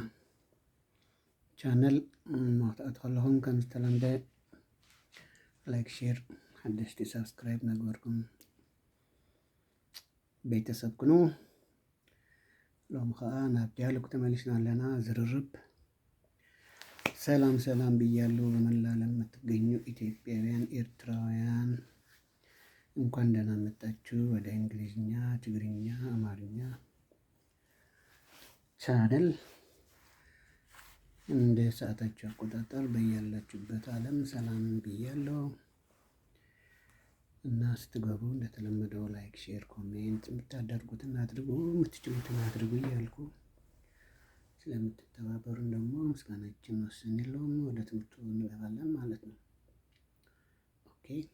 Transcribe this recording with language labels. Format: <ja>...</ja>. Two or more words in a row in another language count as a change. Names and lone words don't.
<ti>ቻነል ማክትኣቱ ከለኹም ከም ዝተለምደ</ti> <en>like share</en> <ti>ሓደሽቲ ሰብስክራይብ ነግበርኩም ቤተሰብ ኩኑ ሎሚ ከዓ ናብ ዲያሎግ ተመሊስና ኣለና ዝርርብ ሰላም</ti> <am>ሰላም ብያለሁ በመላ ዓለም የምትገኙ ኢትዮጵያውያን ኤርትራውያን እንኳን ደህና መጣችሁ ወደ እንግሊዝኛ ትግርኛ አማርኛ ቻነል እንደ ሰዓታችሁ አቆጣጠር በያላችሁበት ዓለም ሰላም ብያለሁ እና ስትገቡ እንደተለመደው</am> <en>like share comment</en> <am>የምታደርጉትን አድርጉ የምትችሉትን አድርጉ እያልኩ ስለምትተባበሩን ደግሞ ምስጋናችን ወሰን የለውም። ወደ ትምህርቱ እንገባለን ማለት ነው። ኦኬ</am>